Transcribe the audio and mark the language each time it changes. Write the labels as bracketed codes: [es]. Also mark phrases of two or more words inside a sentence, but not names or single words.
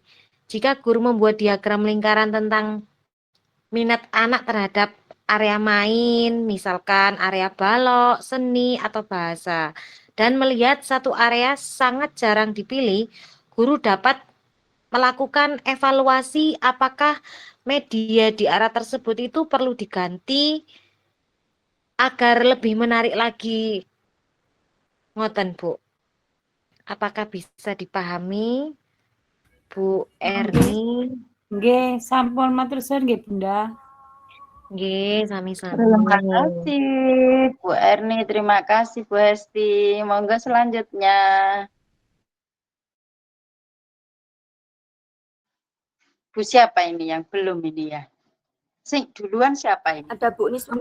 [id] Jika guru membuat diagram lingkaran tentang minat anak terhadap area main, misalkan area balok, seni, atau bahasa, dan melihat satu area sangat jarang dipilih, guru dapat melakukan evaluasi apakah media di area tersebut itu perlu diganti agar lebih menarik lagi. Ngoten, Bu. Apakah bisa dipahami, Bu Erni? [jv] Nggih, sampun matur suwun nggih, Bunda. Nggih, sami-sami. [id] Terima kasih Bu Erni, terima kasih Bu Hesti. Monggo selanjutnya. Bu siapa ini yang belum ini ya? Sing duluan siapa ini? Ada Bu Niswatul